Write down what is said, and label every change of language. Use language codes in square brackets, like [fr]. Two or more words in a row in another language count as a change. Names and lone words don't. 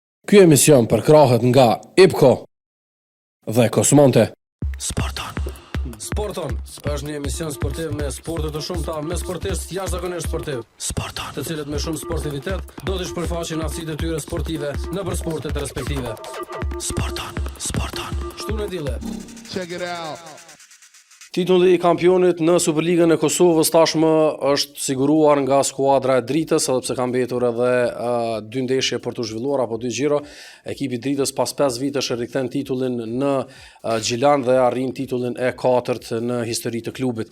[sq] Ky emision përkrahet nga IPCO dhe Kosmonte. Sporton është një emision sportiv me sporte të shumta, me sportistë jashtëzakonisht sportiv. Të cilët me shumë sportivitet do të shpërfaqin aftësitë e tyre sportive nëpër sportet respektive. Shtunë dile. [en] Check it out. [sq] Titulli i kampionit në Superligën e Kosovës tashmë është siguruar nga skuadra e Dritës, edhe pse ka mbetur edhe dy ndeshje për të zhvilluar apo dy xhiro. Ekipi i Dritës pas 5 vitesh e rikthen titullin në Gjilan dhe arrin titullin e 4 në histori të klubit.